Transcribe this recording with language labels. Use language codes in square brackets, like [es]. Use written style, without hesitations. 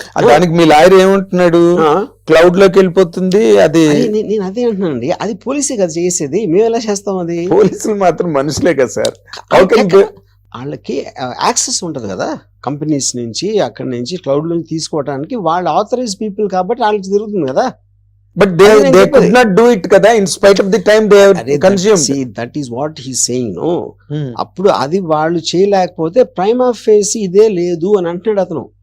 [te] దానికి మీ లాయర్ ఏమంటున్నాడు, క్లౌడ్ లోకి వెళ్ళిపోతుంది అది. నేను అదే అంటున్నానండి, అది పోలీసే కదా చేసేది, మేము ఎలా చేస్తాం? అది పోలీసులు మాత్రం మనుషులే కదా సార్. వాళ్ళకి యాక్సెస్ ఉంటది కదా కంపెనీస్ నుంచి, అక్కడి నుంచి క్లౌడ్ నుంచి తీసుకోవడానికి. వాళ్ళు ఆథరైజ్ పీపుల్ కాబట్టి వాళ్ళకి జరుగుతుంది కదా. [en] But they could not do it kada in spite of the time they have consumed. See, that is what he's saying, no. [te] అప్పుడు అది వాళ్ళు చేయలేకపోతే ప్రైమా ఫేసి ఇదే లేదు అని అంటున్నాడు అతను.